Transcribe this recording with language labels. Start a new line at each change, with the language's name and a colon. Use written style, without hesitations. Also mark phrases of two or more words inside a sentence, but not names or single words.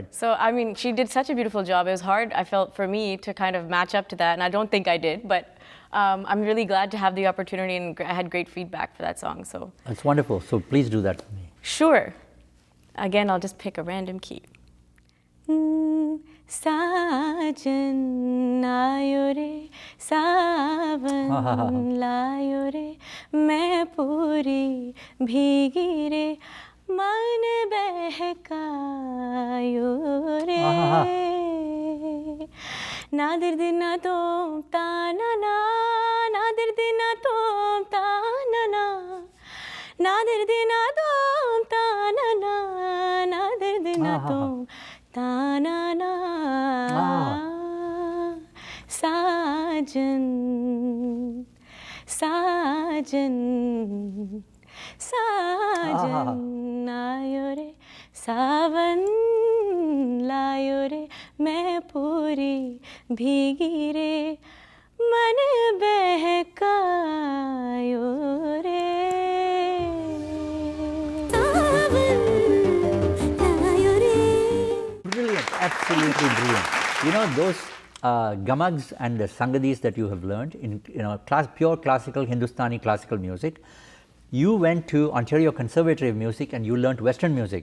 English: So I mean, she did such a beautiful job. It was hard, I felt, for me to kind of match up to that, and I don't think I did. But I'm really glad to have the opportunity, and I had great feedback for that song. So that's wonderful. So please do that for me. Sure. Again, I'll just pick a random key.
Hindi: साजन आयो रे, सावन लायो रे, मैं पूरी भीगी रे, मन बहकायो रे. Nadir dina tom ta na na, nadir dina tom ta na na, nadir dina tom ta na na, nadir dina tom ta na na. साजन, साजन, साजन आयो रे, सावन लायो रे, मैं पूरी भीगी रे, मन बहकायो रे.
English: Brilliant, absolutely brilliant. You know, those gamags and the sangadis that you have learned in pure classical Hindustani classical music, you went to Ontario Conservatory of Music and you learned Western music.